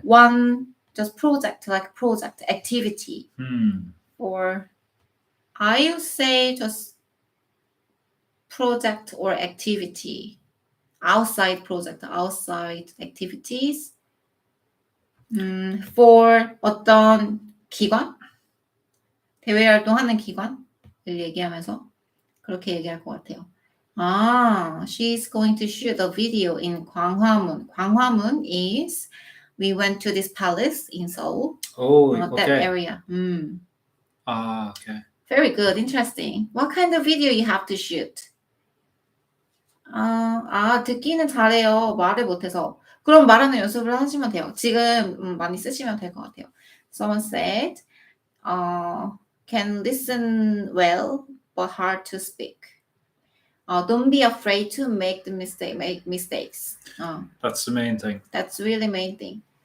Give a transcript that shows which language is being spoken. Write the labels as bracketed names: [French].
[English] one just project, like project activity. Hmm. Or I would say just project or activity. Outside project, outside activities. [Korean] For 어떤 기관? 대외 활동하는 기관을 얘기하면서 그렇게 얘기할 것 같아요. [English] She's going to shoot a video in 광화문. 광화문 is we went to this palace in Seoul. Oh, that okay. area. Okay. Very good, interesting. What kind of video you have to shoot? [Korean] 듣기는 잘해요. 말을 못해서. 그럼 말하는 연습을 하시면 돼요. 지금 많이 쓰시면 될 것 같아요. [English] Someone said, can listen well, but hard to speak. Don't be afraid to make mistakes. That's the main thing. That's really main thing.